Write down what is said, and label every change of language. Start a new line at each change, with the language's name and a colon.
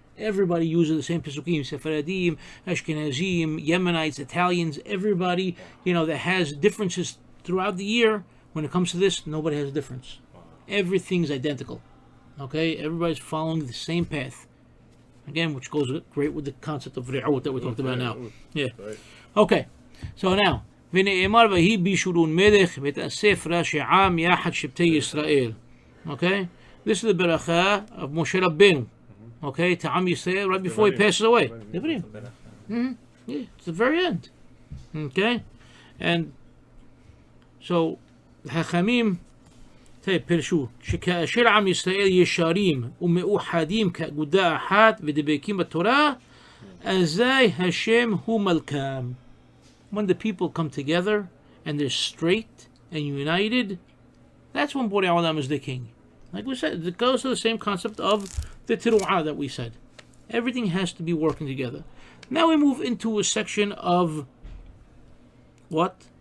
English: Everybody uses the same pisukim, Sephardim, Ashkenazim, Yemenites, Italians, everybody, that has differences throughout the year. When it comes to this, nobody has a difference. Everything's identical. Okay? Everybody's following the same path. Again, which goes great with the concept of Re'ut that we talked about now. Yeah. Okay. So now,
Hebrew: ונאמר ויהי בישורון מלך ותאסף ראשי עם יחד שבטי ישראל.
English: Okay? This is the beracha of Moshe Rabbeinu. Okay, to Am Yisrael right before he passes away. Yeah, it's the very end. Okay, and so Hachamim
Hebrew: פירשו שכאשר עם ישראל ישרים ומאוחדים כאגודה אחת ודבקים בתורה, אזי השם הוא מלכם.
English: When the people come together and they're straight and united, that's when Borei Olam is the king. Like we said, it goes to the same concept of the teruah that we said. Everything has to be working together. Now we move into a section of what?